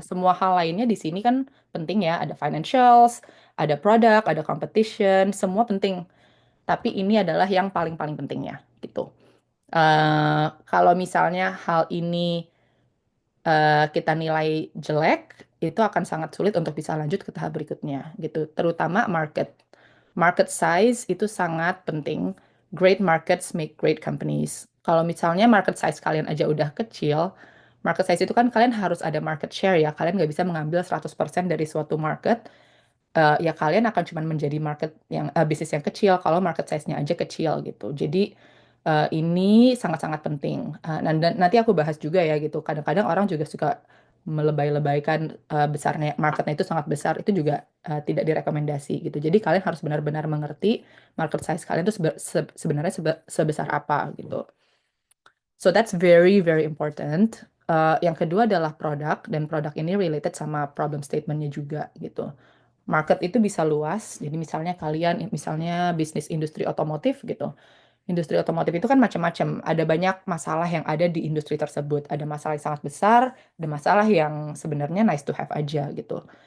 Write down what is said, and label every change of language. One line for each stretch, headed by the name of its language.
Indonesian: Semua hal lainnya di sini kan penting ya, ada financials, ada product, ada competition, semua penting. Tapi ini adalah yang paling-paling pentingnya gitu. Kalau misalnya hal ini kita nilai jelek, itu akan sangat sulit untuk bisa lanjut ke tahap berikutnya gitu. Terutama market. Market size itu sangat penting.
English: Great markets make great companies.
Indonesian: Kalau misalnya market size kalian aja udah kecil, market size itu kan kalian harus ada market share ya. Kalian nggak bisa mengambil 100% dari suatu market. Ya kalian akan cuma menjadi market yang bisnis yang kecil kalau market size-nya aja kecil gitu. Jadi ini sangat-sangat penting. Dan nanti aku bahas juga ya gitu. Kadang-kadang orang juga suka melebay-lebaykan besarnya marketnya itu sangat besar. Itu juga tidak direkomendasi gitu. Jadi kalian harus benar-benar mengerti market size kalian itu sebenarnya sebesar apa gitu.
English: So that's very very important.
Indonesian: Yang kedua adalah produk dan produk ini related sama problem statementnya juga gitu. Market itu bisa luas. Jadi misalnya kalian misalnya bisnis industri otomotif gitu. Industri otomotif itu kan macam-macam. Ada banyak masalah yang ada di industri tersebut. Ada masalah yang sangat besar, ada masalah yang sebenarnya nice to have aja gitu.